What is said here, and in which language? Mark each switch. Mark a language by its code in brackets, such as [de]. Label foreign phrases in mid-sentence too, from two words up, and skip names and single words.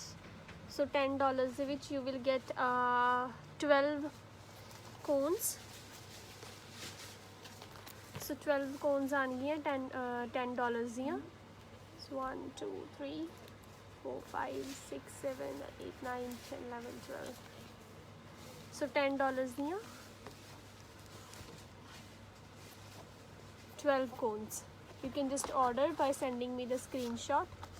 [en] So $10 [pa] ਦੇ ਵਿੱਚ [en] you will get 12 cones. So 12 cones [pa] ਆਣਗੀਆਂ $10 ਦੀਆਂ. [en] So 1 2 3 4 5 6 7 8 9 10 11 12. [pa] So $10 ਦੀਆਂ 12 cones. [en] You can just order by sending me the screenshot.